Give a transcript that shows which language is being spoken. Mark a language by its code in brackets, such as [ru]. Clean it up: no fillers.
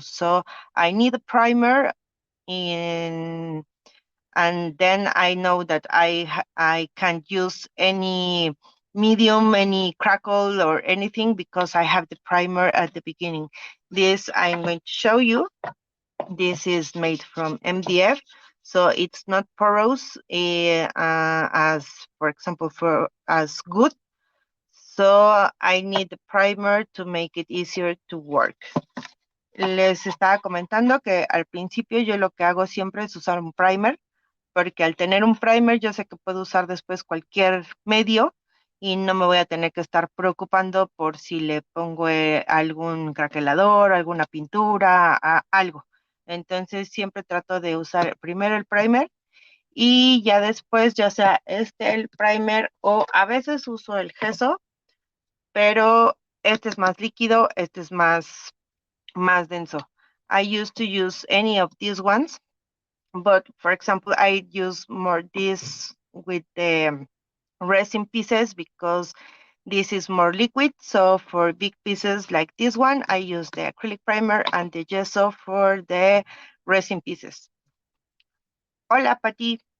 [en] So I need a primer and then I know that I can use any medium, any crackle or anything because I have the primer at the beginning. This I'm going to show you. This is made from MDF, so it's not porous as, for example, as good. So I need the primer to make it easier to work. [es] Les estaba comentando que al principio yo lo que hago siempre es usar un primer, porque al tener un primer yo sé que puedo usar después cualquier medio y no me voy a tener que estar preocupando por si le pongo algún craquelador, alguna pintura, algo. Entonces siempre trato de usar primero el primer y ya después, ya sea el primer o a veces uso el gesso, pero este es más líquido, este es más denso. [en] I used to use any of these ones, but for example, I use more this with the resin pieces because this is more liquid. So for big pieces like this one, I use the acrylic primer and the gesso for the resin pieces. Hola, Pati.